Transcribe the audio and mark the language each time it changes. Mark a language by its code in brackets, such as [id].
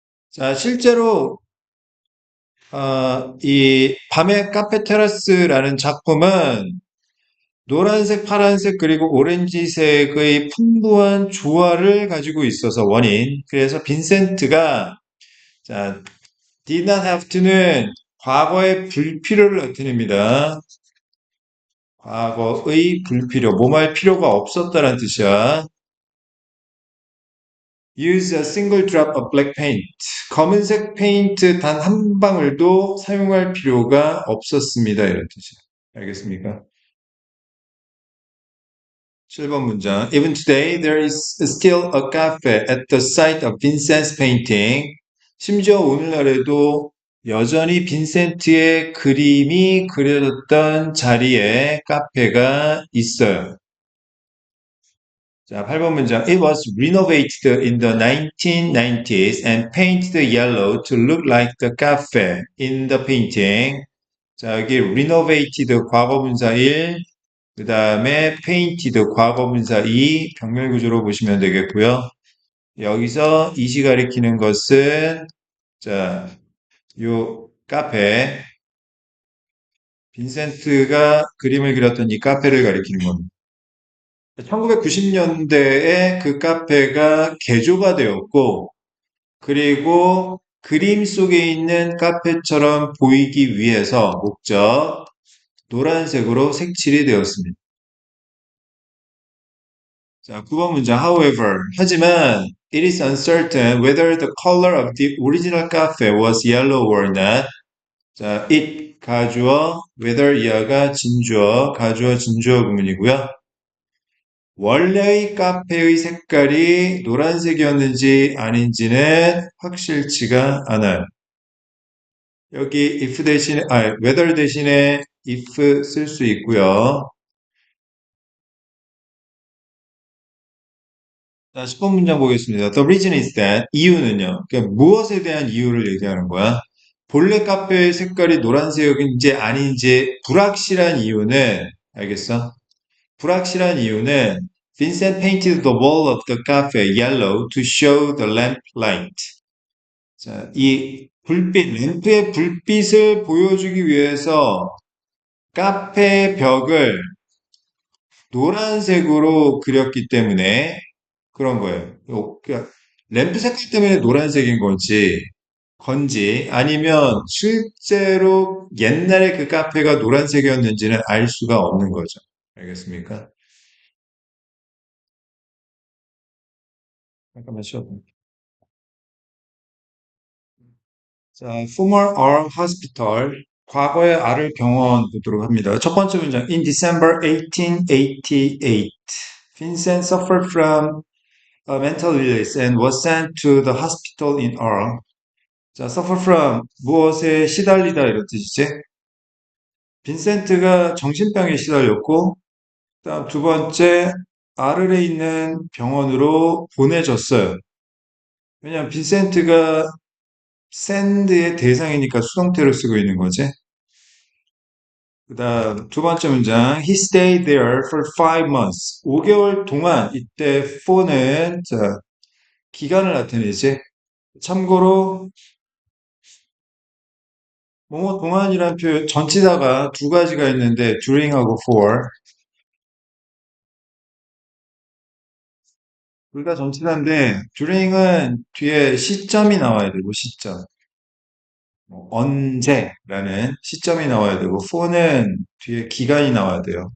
[ko] 자, 실제로, 이 밤의 카페 테라스라는 작품은 노란색, 파란색, 그리고 오렌지색의 풍부한 조화를 가지고 있어서 원인. 그래서 빈센트가, 자, [en] did not have to [ko] 는 과거의 불필요를 나타냅니다. 과거의 불필요, 뭐할 필요가 없었다는 뜻이야. [en] Use a single drop of black paint. [ko] 검은색 페인트 단 한 방울도 사용할 필요가 없었습니다. 이런 뜻이야. 알겠습니까? 7번 문장. [en] Even today, there is still a cafe at the site of Vincent's painting. [ko] 심지어 오늘날에도 여전히 빈센트의 그림이 그려졌던 자리에 카페가 있어요. 자, 8번 문장. [en] It was renovated in the 1990s and painted yellow to look like the cafe in the painting. [ko] 자, 여기 renovated 과거분사 1, 그 다음에 painted 과거분사 2 병렬 구조로 보시면 되겠고요. 여기서 이시 가리키는 것은 자, 요 카페 빈센트가 그림을 그렸던 이 카페를 가리키는 겁니다. 1990년대에 그 카페가 개조가 되었고, 그리고 그림 속에 있는 카페처럼 보이기 위해서 목적, 노란색으로 색칠이 되었습니다. 자, 9번 문장. [en] However, [ko] 하지만 [en] it is uncertain whether the color of the original cafe was yellow or not. [ko] 자, it 가주어, whether 이하가 진주어, 가주어, 진주어 구문이고요. 원래의 카페의 색깔이 노란색이었는지 아닌지는 확실치가 않아요. 여기 if 대신에, whether 대신에 if 쓸 수 있고요. 자, 10번 문장 보겠습니다. [en] The reason is that [ko] 이유는요. 그러니까 무엇에 대한 이유를 얘기하는 거야? 본래 카페의 색깔이 노란색인지 아닌지 불확실한 이유는 알겠어? 불확실한 이유는 [en] Vincent painted the wall of the cafe yellow to show the lamp light. [ko] 자, 이 불빛, 램프의 불빛을 보여주기 위해서 카페 벽을 노란색으로 그렸기 때문에 그런 거예요. 그러니까 램프 색깔 때문에 노란색인 건지 아니면 실제로 옛날에 그 카페가 노란색이었는지는 알 수가 없는 거죠. 알겠습니까? 잠깐만 쉬어볼게요. 자, [en] former R hospital, [ko] 과거의 R을 병원 보도록 합니다. 첫 번째 문장, [en] in December 1888, Vincent suffered from a mental illness and was sent to the hospital in R. [ko] 자, suffer from, 무엇에 시달리다 이런 뜻이지? 빈센트가 정신병에 시달렸고, 그다음 두 번째, 아르레 있는 병원으로 보내졌어요. 왜냐면 빈센트가 샌드의 대상이니까 수동태로 쓰고 있는 거지. 그다음 두 번째 문장, [en] he stayed there for 5 months. [ko] 5개월 동안 이때 for는 자, 기간을 나타내지. 참고로 뭐뭐 동안이라는 표현 전치사가 두 가지가 있는데 during하고 for 둘 다 전치사인데 during은 뒤에 시점이 나와야 되고 시점 뭐, 언제라는 시점이 나와야 되고 for는 뒤에 기간이 나와야 돼요.